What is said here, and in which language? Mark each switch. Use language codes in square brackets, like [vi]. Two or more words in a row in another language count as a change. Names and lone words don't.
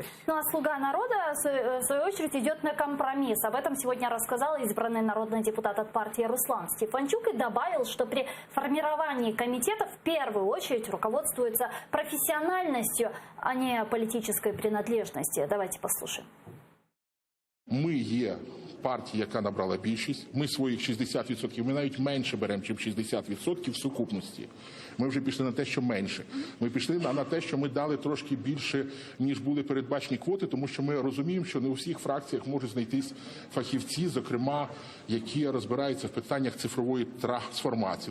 [ru] Ну а «Слуга народа», в свою очередь, идет на компромисс. Об этом сегодня рассказал избранный народный депутат от партии Руслан Стефанчук и добавил, что при формировании комитета в первую очередь руководствуется профессиональностью, а не политической принадлежностью. Давайте послушаем. [uk] Ми є партія, яка набрала більшість. Ми своїх 60%, ми навіть менше беремо, ніж 60% в сукупності. Ми вже пішли на те, що менше. Ми пішли на те, що ми дали трошки більше, ніж були передбачені квоти, тому що ми розуміємо, що не у всіх фракціях можуть знайтись фахівці, зокрема, які розбираються в питаннях цифрової трансформації.